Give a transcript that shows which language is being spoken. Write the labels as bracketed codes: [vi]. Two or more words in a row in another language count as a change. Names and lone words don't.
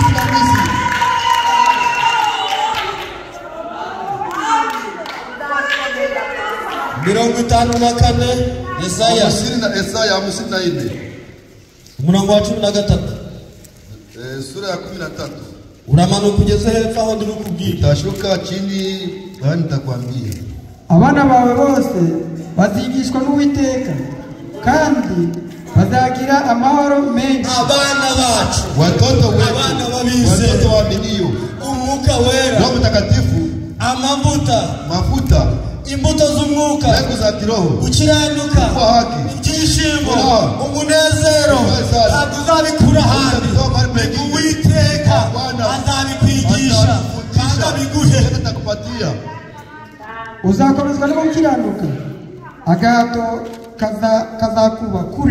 [rw] 54 Yesaya 54 umurongo wa 13 [sw] sura ya 13 [rw] uramanuka ugeze hepfo aho ndi kukubwira. [sw] Utashuka chini hadi nitakwambia. [rw] abana bawe bose bazigishwa n'Uwiteka kandi bazagira amahoro menshi. Abana bacu, [sw] watoto wetu, [rw] abana babize, [sw] watoto waaminio, [rw] umwuka wera, [sw] Roho Mtakatifu, mafuta, [rw] imbuto z'umwuka, [sw] mbegu za kiroho, [rw] gukiranuka, ibyishimo, umunezero, ntabwo uzabikura ahandi. Uwiteka azabikwigisha kandi abiguhe. Uzakomezwa no gukiranuka, agahato kazakuba kuri.